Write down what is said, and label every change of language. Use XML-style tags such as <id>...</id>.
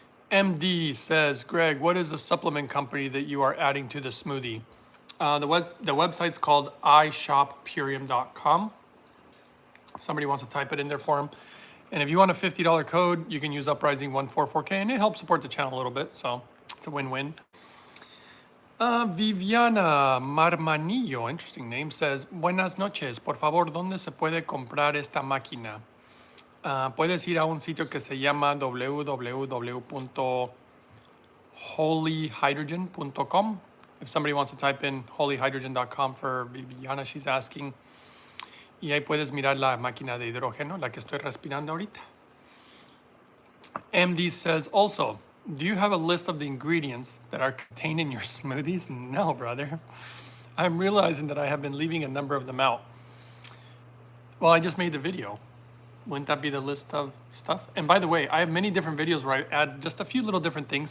<en>MD says, Greg, what is the supplement company that you are adding to the smoothie? The website's called ishoppurium.com. Somebody wants to type it in there for them. And if you want a $50 code, you can use Uprising144K, and it helps support the channel a little bit, so it's a win-win.</en> <es>Viviana Marmanillo,</es> <en>interesting name, says,</en> <es>buenas noches, por favor, ¿dónde se puede comprar esta máquina? Puedes ir a un sitio que se llama www.holyhydrogen.com.</es> <en>If somebody wants to type in holyhydrogen.com for Viviana, she's asking.</en> <es>Y ahí puedes mirar la máquina de hidrógeno, la que estoy respirando ahorita.</es> <en>MD says also, do you have a list of the ingredients that are contained in your smoothies? No, brother. I'm realizing that I have been leaving a number of them out. Well, I just made the video. Wouldn't that be the list of stuff? And by the way, I have many different videos where I add just a few little different things.</en>